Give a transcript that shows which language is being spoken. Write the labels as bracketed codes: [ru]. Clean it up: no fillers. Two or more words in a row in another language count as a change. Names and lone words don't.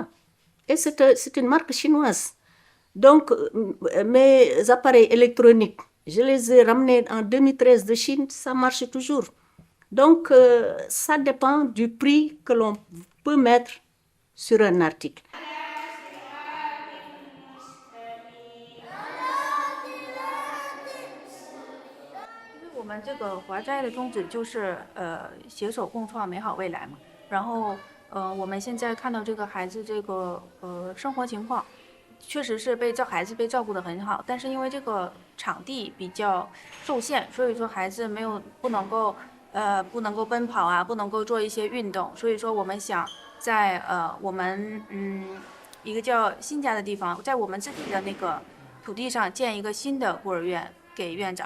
[fr] Et c'est une marque chinoise. Donc mes appareils électroniques, je les ai ramenés en 2013 de Chine, ça marche toujours. Donc, ça dépend du prix que l'on peut mettre sur un article. [zh] 我们这个华斋的宗旨就是携手共创美好未来嘛。然后我们现在看到这个孩子这个生活情况，确实是孩子被照顾得很好，但是因为这个场地比较受限，所以说孩子不能够奔跑啊，不能够做一些运动，所以说我们想在我们一个叫新家的地方，在我们自己的那个土地上建一个新的孤儿院给院长。